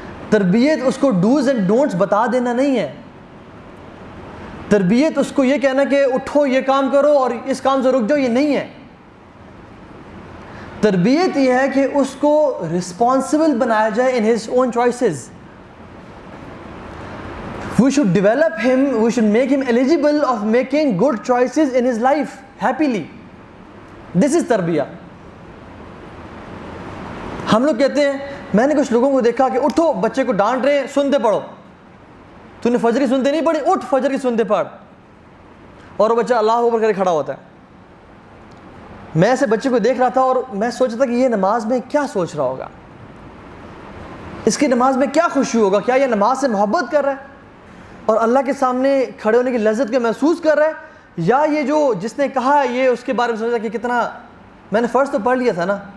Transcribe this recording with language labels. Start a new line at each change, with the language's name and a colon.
Urdu: تربیت اس کو
English: dos and don'ts
Urdu: بتا دینا نہیں ہے. تربیت اس کو یہ کہنا کہ اٹھو یہ کام کرو اور اس کام سے رک جاؤ، یہ نہیں ہے. تربیت یہ ہے کہ اس کو رسپانسبل بنایا جائے
English: in his own choices. We should develop him, we should make him eligible of making good choices in his life happily. This is تربیہ.
Urdu: ہم لوگ کہتے ہیں، میں نے کچھ لوگوں کو دیکھا کہ اٹھو بچے کو ڈانٹ رہے ہیں، سنتے پڑھو. تو نے فجر کی سنتے نہیں پڑھی، اٹھ فجر کی سنتے پڑھ. اور وہ بچہ اللہ اکبر کرے کھڑا ہوتا ہے. میں ایسے بچے کو دیکھ رہا تھا اور میں سوچ رہا تھا کہ یہ نماز میں کیا سوچ رہا ہوگا، اس کی نماز میں کیا خوشی ہوگا، کیا یہ نماز سے محبت کر رہا ہے اور اللہ کے سامنے کھڑے ہونے کی لذت کو محسوس کر رہا ہے، یا یہ جو جس نے کہا ہے یہ اس کے بارے میں سوچا کہ کتنا میں نے فرض تو پڑھ لیا تھا نا.